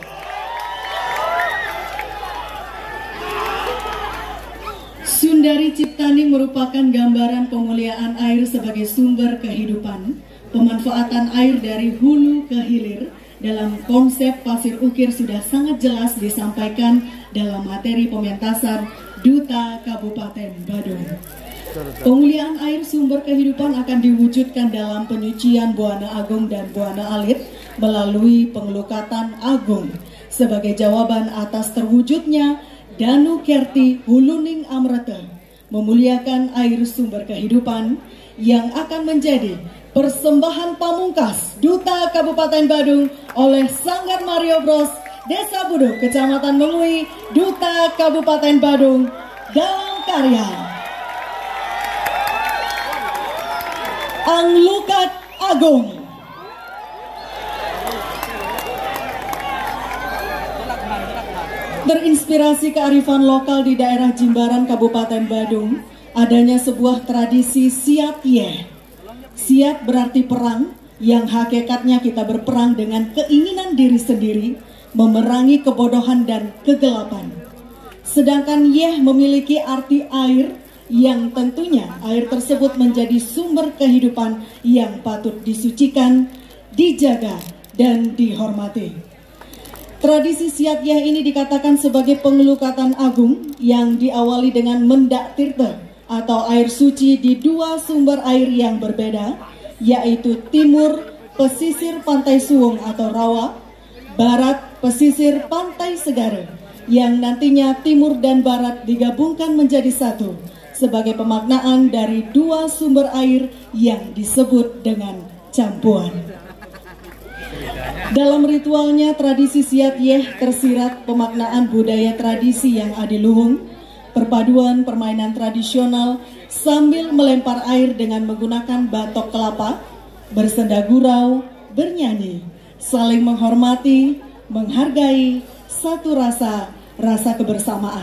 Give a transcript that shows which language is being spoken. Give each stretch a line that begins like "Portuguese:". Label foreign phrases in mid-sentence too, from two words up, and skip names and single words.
Indonesian: Sundari Ciptani merupakan gambaran pemuliaan air sebagai sumber kehidupan. Pemanfaatan air dari hulu ke hilir dalam konsep pasir ukir sudah sangat jelas disampaikan dalam materi pementasan Duta Kabupaten Badung. Pemuliaan air sumber kehidupan akan diwujudkan dalam penyucian Buana Agung dan Buana Alit melalui pengelukatan agung sebagai jawaban atas terwujudnya Danu Kerti Huluning Amrata, memuliakan air sumber kehidupan yang akan menjadi persembahan pamungkas Duta Kabupaten Badung oleh Sanggar Mario Bros Desa Buduk, Kecamatan Mengui, Duta Kabupaten Badung dalam karya Anglukat Agung. Terinspirasi kearifan lokal di daerah Jimbaran Kabupaten Badung, adanya sebuah tradisi siat yeh. Siat berarti perang, yang hakikatnya kita berperang dengan keinginan diri sendiri, memerangi kebodohan dan kegelapan. Sedangkan yeh memiliki arti air, yang tentunya air tersebut menjadi sumber kehidupan yang patut disucikan, dijaga, dan dihormati. Tradisi siat yeh ini dikatakan sebagai pengelukatan agung yang diawali dengan mendak tirta atau air suci di dua sumber air yang berbeda, yaitu timur pesisir Pantai Suwung atau Rawa, barat pesisir Pantai Segara, yang nantinya timur dan barat digabungkan menjadi satu sebagai pemaknaan dari dua sumber air yang disebut dengan campuan. Dalam ritualnya, tradisi siat yeh tersirat pemaknaan budaya tradisi yang adiluhung, perpaduan permainan tradisional sambil melempar air dengan menggunakan batok kelapa, bersenda gurau, bernyanyi, saling menghormati, menghargai, satu rasa kebersamaan.